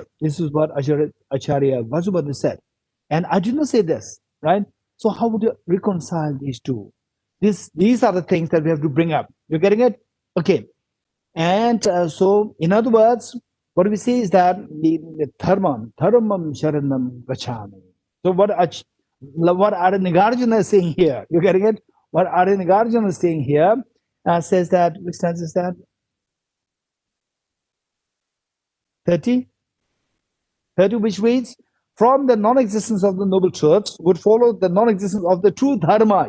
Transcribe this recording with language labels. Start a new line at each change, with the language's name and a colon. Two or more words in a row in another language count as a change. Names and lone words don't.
English: This is what Acharya Vasubandhu said. And I did not say this, right? So how would you reconcile these two? These are the things that we have to bring up. You're getting it? Okay. And so, in other words, what we say is that the
Sanskrit: dharmam sharanam gacchami.
English: So what Nagarjuna is saying here, you're getting it? What Nagarjuna is saying here says that, which stanza is that? 30, which reads, from the non-existence of the noble truths would follow the non-existence of the true dharma.